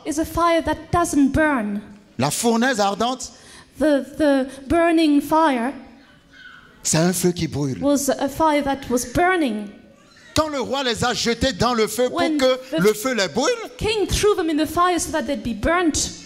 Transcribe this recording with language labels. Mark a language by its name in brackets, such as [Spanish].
[English] is a fire that doesn't burn. [French] La fournaise ardente, [English] The burning fire [French] c'est un feu qui brûle. [English] was a fire that was burning. [French] Quand le roi les a jetés dans le feu pour [English] When [French] que [English] the- [French] le feu les brûle, [English] King threw them in the fire so that they'd be burnt.